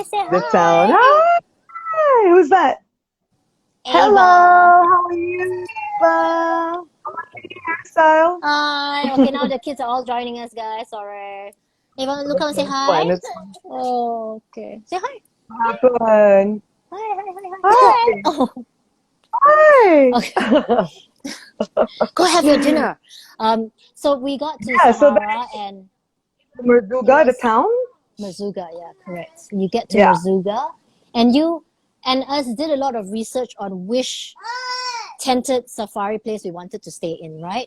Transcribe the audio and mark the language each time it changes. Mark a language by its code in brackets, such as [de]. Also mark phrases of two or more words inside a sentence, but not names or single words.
[en] Hi, say the town. hi. Hi, who's that? Hello, Ava. how are you, Eva? Hairstyle? Hi. Okay, now the kids are all joining us, guys. Sorry. Ava, look and say It's hi. fun. It's fun. Oh, okay. Say hi. Fun. Hi, hi, hi, hi. Say hi. Hi. Oh, Hi. okay. Go have your dinner. So we got to Yeah, so Sahara that's and it Merzuga, the was town? Merzuga, yeah, correct. You get to Yeah. Merzuga and you and us did a lot of research on which tented safari place we wanted to stay in, right?